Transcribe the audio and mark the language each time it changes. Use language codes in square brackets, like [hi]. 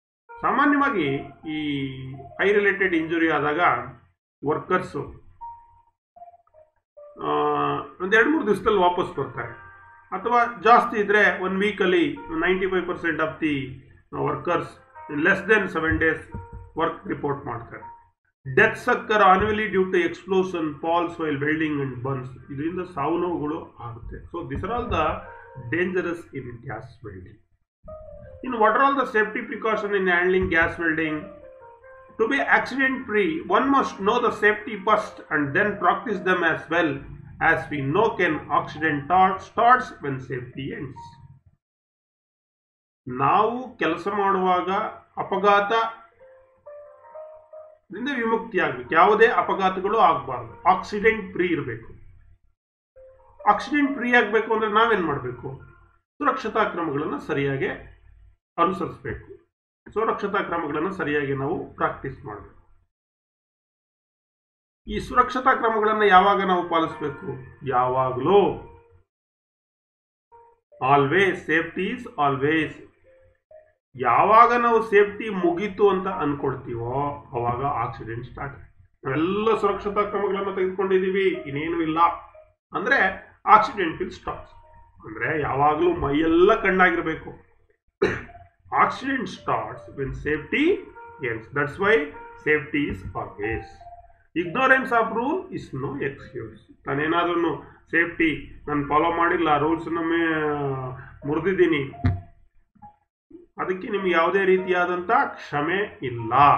[kn] ಸಾಮಾನ್ಯವಾಗಿ ಈ I related injury ಆದಾಗ ವರ್ಕರ್ಸು 1-2-3 ದಿವಸದಲ್ಲಿ ವಾಪಸ್ ಬರ್ತಾರೆ, ಅಥವಾ ಜಾಸ್ತಿ ಇದ್ದರೆ 1 ವೀಕಲ್ಲಿ [en] 95% of the workers less than 7 days [kn] work report ಮಾಡ್ತಾರೆ. [en] Deaths occur annually due to explosion, falls while welding and burns. [kn] ಇದರಿಂದ ಸಾವು ನೋವುಗಳು ಆಗುತ್ತೆ. [en] So this are all the dangerous in gas welding. ಇನ್ನು what are all the safety precaution in handling gas welding? To be accident free, one must know the safety first and then practice them as well as we know can accident starts when safety ends. [kn] ನಾವು ಕೆಲಸ ಮಾಡುವಾಗ ಅಪಘಾತದಿಂದ ವಿಮುಕ್ತಿ ಆಗಬೇಕು. ಯಾವುದೇ ಅಪಘಾತಗಳು ಆಗಬಾರ್ದು. Accident free ಇರಬೇಕು. Accident free ಆಗಬೇಕು ಅಂದರೆ ನಾವೇನು ಮಾಡಬೇಕು? ಸುರಕ್ಷತಾ ಕ್ರಮಗಳನ್ನು ಸರಿಯಾಗಿ ಅನುಸರಿಸಬೇಕು. ಸುರಕ್ಷತಾ ಕ್ರಮಗಳನ್ನು ಸರಿಯಾಗಿ ನಾವು ಪ್ರಾಕ್ಟೀಸ್ ಮಾಡಬೇಕು. ಈ ಸುರಕ್ಷತಾ ಕ್ರಮಗಳನ್ನು ಯಾವಾಗ ನಾವು ಪಾಲಿಸಬೇಕು? ಯಾವಾಗಲೂ. [en] Always. Safety is always. [kn] ಯಾವಾಗ ನಾವು ಸೇಫ್ಟಿ ಮುಗೀತು ಅಂತ ಅನ್ಕೊಳ್ತೀವೋ ಅವಾಗ ಆಕ್ಸಿಡೆಂಟ್ ಸ್ಟಾರ್ಟ್. ನಾವೆಲ್ಲ ಸುರಕ್ಷತಾ ಕ್ರಮಗಳನ್ನು ತೆಗೆದುಕೊಂಡಿದ್ದೀವಿ, ಇನ್ನೇನು ಇಲ್ಲ ಅಂದರೆ [en] Accident will stop. [kn] ಅಂದರೆ ಯಾವಾಗಲೂ ಮೈಯೆಲ್ಲ ಕಣ್ಣಾಗಿರಬೇಕು. [en] Accident starts when safety ends. That's why safety is always. Ignorance of rule is no excuse. [kn] ನಾನೇನಾದ್ರೂ ಸೇಫ್ಟಿ ನಾನು ಫಾಲೋ ಮಾಡಿಲ್ಲ, ರೂಲ್ಸನ್ನು ಮುರಿದಿದ್ದೀನಿ, ಅದಕ್ಕೆ ನಿಮ್ಗೆ ಯಾವುದೇ ರೀತಿಯಾದಂಥ ಕ್ಷಮೆ ಇಲ್ಲ.